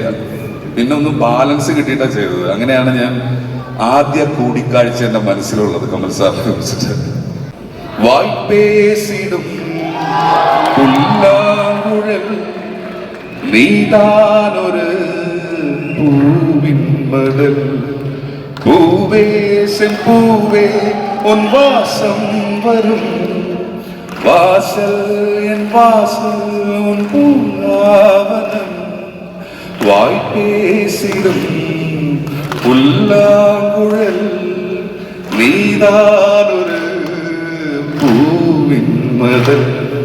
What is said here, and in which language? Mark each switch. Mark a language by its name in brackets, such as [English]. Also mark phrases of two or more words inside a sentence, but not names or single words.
[Malayalam] പിന്നെ ഒന്നും ബാലൻസ് കിട്ടിയിട്ടാണ് ചെയ്തത്. അങ്ങനെയാണ് ഞാൻ ആദ്യ കൂടിക്കാഴ്ച എൻ്റെ മനസ്സിലുള്ളത് കമൽ സാറിനെ കുറിച്ചിട്ട്. [Tamil] வாய்ப்பேசிடும் புல்லாங்குழல் நீதான் ஒரு பூவின் மடல், പൂവേ செம்பூவே உன் வாசம் வரும் வாசல் என் வாசல் உன் பூங்காவனம், வாய்ப்பேசிடும் புல்லாங்குழல் நீதான் ஒரு பூவின் மதல்.